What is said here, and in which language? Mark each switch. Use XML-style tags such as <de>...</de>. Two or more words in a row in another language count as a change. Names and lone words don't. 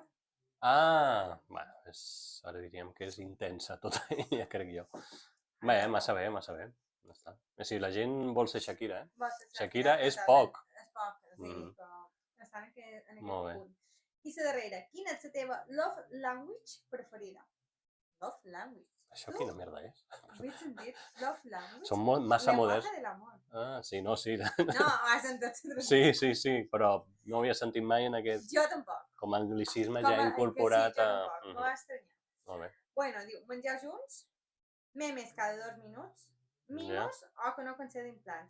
<ca>Bueno, ara diríem que és intensa tota ella, crec jo. Bé, massa bé. Ja està. Si la gent vol ser Shakira, Shakira és poc. És poc, però està en aquest punt. I la darrera, quina és la teva</ca> <en>love language</en> <ca>preferida?</ca> <en>Love language.</en> <ca>Això quina merda és? Has sentit?</ca> <en>Love language?</en> <ca>Són massa moderns. Lenguaje de l'amor. Sí. No, has sentit. Sí, però no ho havia sentit mai en aquest... Jo tampoc. Com a anglicisme ja incorporat a... Sí, jo tampoc, m'ho va estranyar. Molt bé. Bueno, diu, menjar junts, memes cada 2 minuts, mimos o que no concedin plans.</ca>